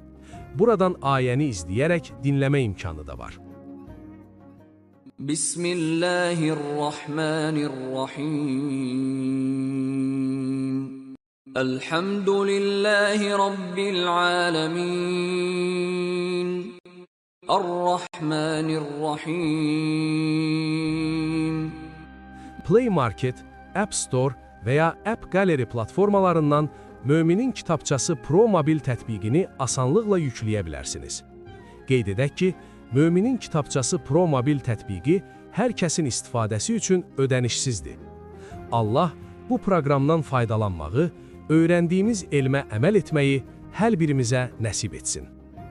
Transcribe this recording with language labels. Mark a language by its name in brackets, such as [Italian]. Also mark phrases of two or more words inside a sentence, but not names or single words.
[Azerbaijani] Buradan ayəni izləyərək dinləmə imkanı da var. [Arabic] بسم الله الرحمن الرحيم. الحمد لله رب العالمين. الرحمن الرحيم. [Azerbaijani] Play Market, App Store və ya App Gallery platformalarından Möminin Kitabçası Pro mobil tətbiqini asanlıqla yükləyə bilərsiniz. Qeyd edək ki, Möminin Kitabçası Pro mobil tətbiqi hər kəsin istifadəsi üçün ödənişsizdir. Allah bu proqramdan faydalanmağı, öyrəndiyimiz elmə əməl etməyi hər birimizə nəsib etsin.